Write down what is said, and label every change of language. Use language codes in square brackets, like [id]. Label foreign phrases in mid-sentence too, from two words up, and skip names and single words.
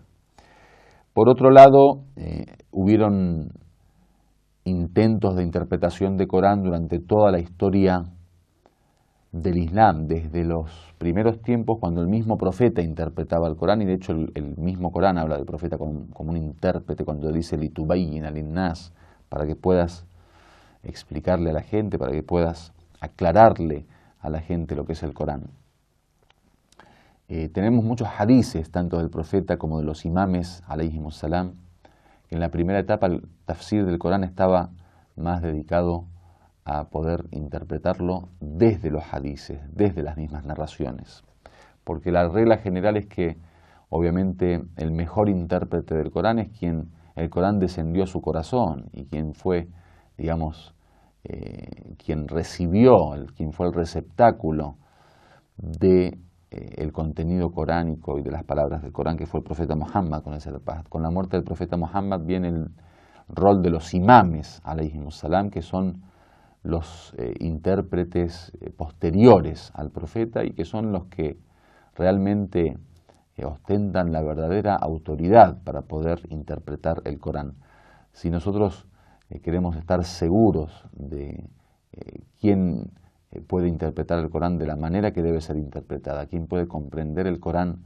[es] Por otro lado, hubieron intentos de interpretación de Corán durante toda la historia del Islam, desde los primeros tiempos cuando el mismo profeta interpretaba el Corán, y de hecho el mismo Corán habla del profeta como un intérprete cuando dice [ar] لتبين للناس, [es] para que puedas explicarle a la gente, para que puedas aclararle a la gente lo que es el Corán. Tenemos muchos hadices, tanto del profeta como de los imames, [ar] عليهم السلام. [es] En la primera etapa el tafsir del Corán estaba más dedicado a poder interpretarlo desde los hadices, desde las mismas narraciones. Porque la regla general es que obviamente el mejor intérprete del Corán es quien el Corán descendió a su corazón y quien fue, digamos, quien recibió, quien fue el receptáculo de el contenido coránico y de las palabras del Corán, que fue el profeta Muhammad, con esa paz. Con la muerte del profeta Muhammad viene el rol de los imames, [ar] عليهم السلام, [es] que son los intérpretes posteriores al profeta y que son los que realmente ostentan la verdadera autoridad para poder interpretar el Corán. Si nosotros queremos estar seguros de quién puede interpretar el Corán de la manera que debe ser interpretada, quién puede comprender el Corán